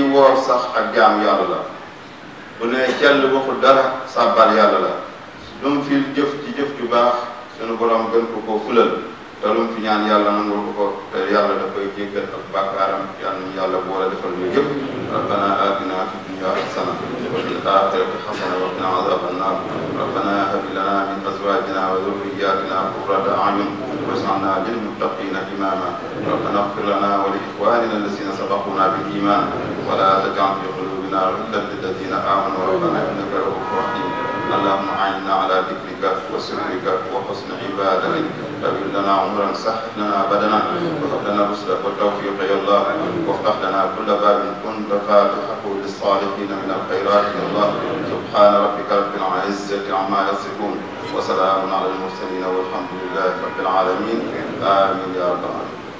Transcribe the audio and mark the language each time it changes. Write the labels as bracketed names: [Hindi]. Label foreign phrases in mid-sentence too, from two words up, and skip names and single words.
[Wolof] woor sax ak jaam yàlla la bu ne cell waxul dara sàbbal yàlla la lu mu fi jëf ci jëf ju baax sunu borom gën ko koo fulal te lu mu fi ñaan yàlla nangul ko ko te yàlla da koy jéggal ak bàkkaaram yàlla ñu yàlla boole defal ñu yëpp [Arabic] ربنا آتنا في الدنيا حسنة وفي الآخرة حسنة وقنا عذاب النار ربنا هب لنا من أزواجنا وذرياتنا قرة أعين واجعلنا للمتقين إماما ربنا اغفر لنا ولإخواننا الذين سبقونا بالإيمان ولا تجعل في قلوبنا غلا للذين آمنوا ربنا إنك رؤوف رحيم اللهم أعنا على ذكرك وشكرك وحسن عبادتك طول لنا عمرا سهل لنا بدنا وهب لنا الرشد والتوفيق يا الله وافتح لنا كل باب كنت فاتحه للصالحين من الخيرات يا الله سبحان ربك رب العزة عما يصفون وسلام على المرسلين والحمد لله رب العالمين آمين يا رب العالمين.